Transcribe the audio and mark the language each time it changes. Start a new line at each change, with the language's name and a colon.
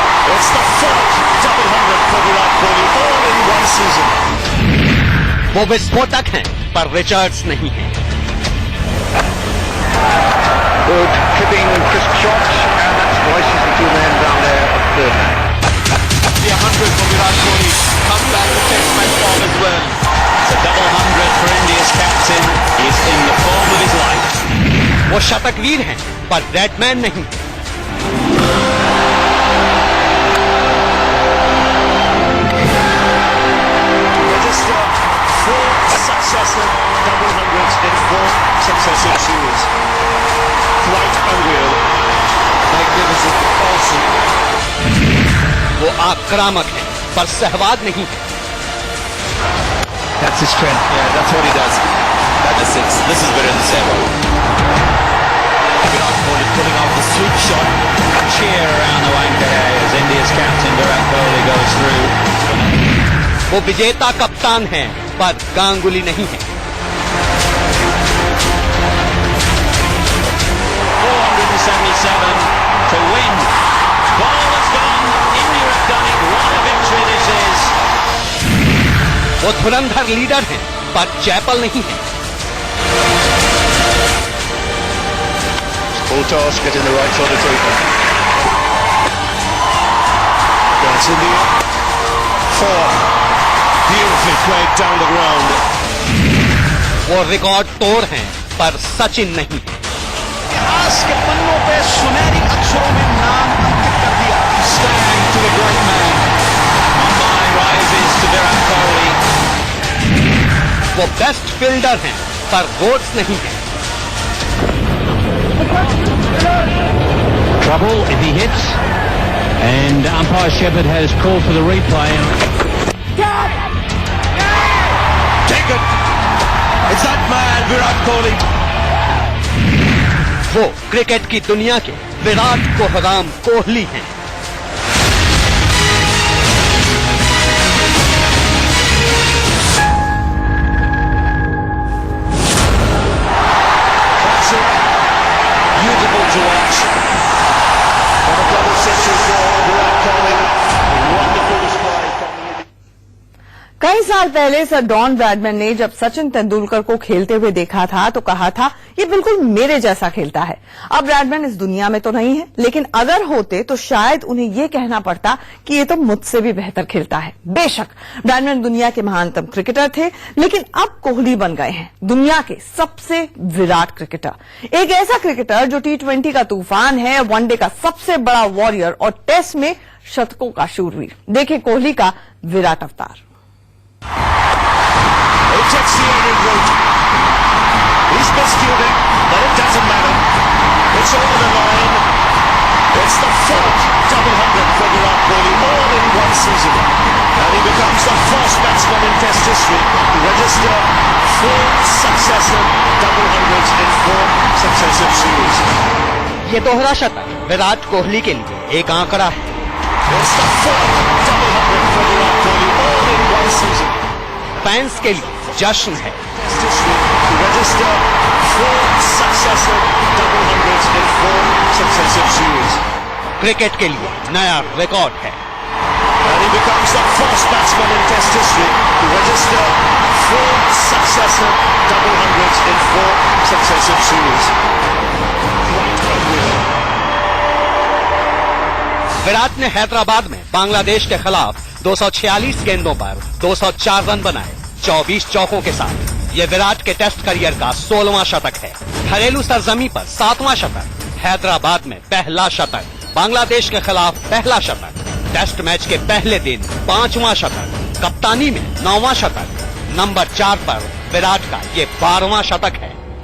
English: It's the fourth double hundred for Virat Kohli, all in one season.
Hindi: वो विस्फोटक हैं पर रिचर्ड्स नहीं हैं।
English: Good tipping, crisp shot, and that splices the two men down there at third man. The 100 for Virat Kohli, come back to test match form as well. It's a double 100 for India's captain. He's in the form of his life.
Hindi: वो शतकवीर हैं पर batsman नहीं।
English: Register 4 successive double hundreds in 4 successive series. Quite unreal. Magnificent. Awesome.
Hindi: वो आक्रामक हैं पर सहवाग नहीं है।
English: That's his strength. Yeah, that's what he does. That's the 6. This is better than 7. Virat Kohli pulling off the sweep shot. Cheer around the Wankhede as India's captain Virat Kohli goes through.
Hindi: वो विजेता कप्तान हैं पर गांगुली नहीं है।
English: 477 to win. Ball has gone. India have done it. What a victory this is.
Hindi: वो धुरंधर leader हैं पर चैपल नहीं है।
English: Full toss, getting the right side of Twitter. That's India. 4. Beautifully played down the ground.
Hindi: वो record तोड़ हैं पर सचिन नहीं है। इतिहास के पन्नों पे सुनहरी अक्षरों में नाम अंकित कर दिया।
English: Stand to the great man. Mumbai rises to Virat Kohli.
Hindi: वो बेस्ट फील्डर हैं पर रोड्स नहीं है।
English: Trouble if he hits, and umpire Shepherd has called for the replay. Take it. It's that man, Virat Kohli.
Hindi: वो cricket की दुनिया के विराट कोहराम कोहली हैं।
English: Beautiful to watch. On a double century for Virat Kohli. Wonderful display.
Hindi: कई साल पहले sir don Bradman ने जब सचिन तेंदुलकर को खेलते हुए देखा था तो कहा था ये बिल्कुल मेरे जैसा खेलता है। अब ब्रैडमैन इस दुनिया में तो नहीं है, लेकिन अगर होते तो शायद उन्हें ये कहना पड़ता कि ये तो मुझसे भी बेहतर खेलता है। बेशक ब्रैडमैन दुनिया के महानतम क्रिकेटर थे, लेकिन अब कोहली बन गए हैं दुनिया के सबसे विराट क्रिकेटर। एक ऐसा क्रिकेटर जो T20 का तूफान है, वनडे का सबसे बड़ा वॉरियर और टेस्ट में शतकों का शूरवीर। देखें कोहली का विराट अवतार।
English: He takes the aerial route. He's miscued, but it doesn't matter. It's over the line. It's the fourth double hundred for Virat Kohli, all in one season. And he becomes the first batsman in Test history to register 4 successive double hundreds in 4 successive series.
Hindi: ये दोहरा शतक विराट कोहली के लिए एक आंकड़ा है।
English: It's the fourth double hundred for Virat Kohli, all in one season.
Hindi: Fans के लिए जश्न है।
English: Test history to register 4 successive double hundreds in 4 successive series.
Hindi: Cricket के लिए नया रिकॉर्ड है।
English: And he becomes the first batsman in Test history to register 4 successive double hundreds in 4 successive series.
Hindi: Virat ने हैदराबाद में बांग्लादेश के खिलाफ 246 गेंदों पर 204 रन बनाए 24 चौकों के साथ। ये विराट के टेस्ट करियर का 16वां शतक है। घरेलू सरजमी पर 7वां शतक, हैदराबाद में पहला शतक, बांग्लादेश के खिलाफ पहला शतक, टेस्ट मैच के पहले दिन 5वां शतक, कप्तानी में 9वां शतक, नंबर 4 पर विराट का ये 12वां शतक है।